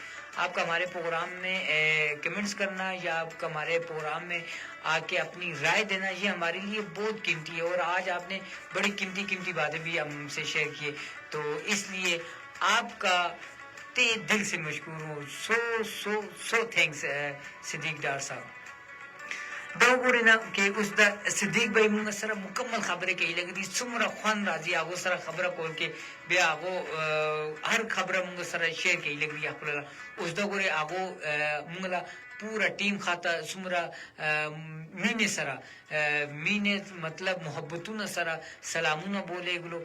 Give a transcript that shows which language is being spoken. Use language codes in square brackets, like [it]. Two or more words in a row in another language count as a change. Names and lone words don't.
[ur] آپ کا ہمارے پروگرام میں کمنٹس کرنا یا آپ کا ہمارے پروگرام میں آ کے اپنی رائے دینا یہ ہمارے لیے بہت قیمتی ہے, اور آج آپ نے بڑی قیمتی باتیں بھی ہم سے شیئر کیے, تو اس لیے آپ کا دل سے مشکور ہوں. [en] so thanks [ur] صدیق ڈار صاحب. [ps] دا وګورئ نه کې اوس د صدیق بھائی موږ سره مکمل خبره کوي, لکه دې څومره خوند راځي هغو سره خبره کول کې, بیا هغو هر خبره موږ سره شیر کوي لکه دې خپله. اوس دا وګورئ هغو موږ له پوره ټیم خاطه څومره مینې سره مینې مطلب محبتونه سره سلامونه بولېږلو.